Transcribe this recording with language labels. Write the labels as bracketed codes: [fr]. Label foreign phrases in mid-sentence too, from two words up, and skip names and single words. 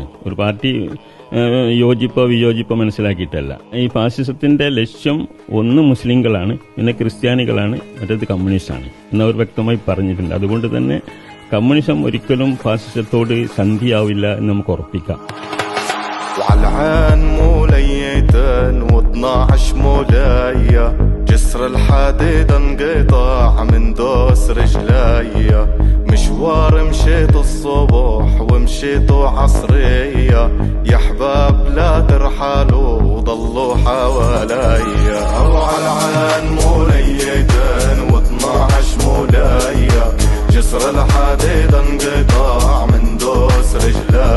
[ml] ഒരു പാർട്ടി യോജിപ്പോ വിയോജിപ്പോ മനസ്സിലാക്കിയിട്ടല്ല. ഈ ഫാസിസത്തിന്റെ ലക്ഷ്യം ഒന്ന് മുസ്ലിങ്ങളാണ്, പിന്നെ ക്രിസ്ത്യാനികളാണ്, മറ്റേത് കമ്മ്യൂണിസ്റ്റാണ് എന്നവർ വ്യക്തമായി പറഞ്ഞിട്ടുണ്ട്. അതുകൊണ്ട് തന്നെ കമ്മ്യൂണിസം ഒരിക്കലും ഫാസിസത്തോട് സന്ധിയാവില്ല എന്ന് നമുക്ക് ഉറപ്പിക്കാം. [ar] جسر الحديد انقطاع من دوس رجليا مشوار مشيت الصبح ومشيت عصرية يا حباب لا ترحلوا وضلوا حواليا 4 موليتين و12 مولايا جسر الحديد انقطاع من دوس رجليا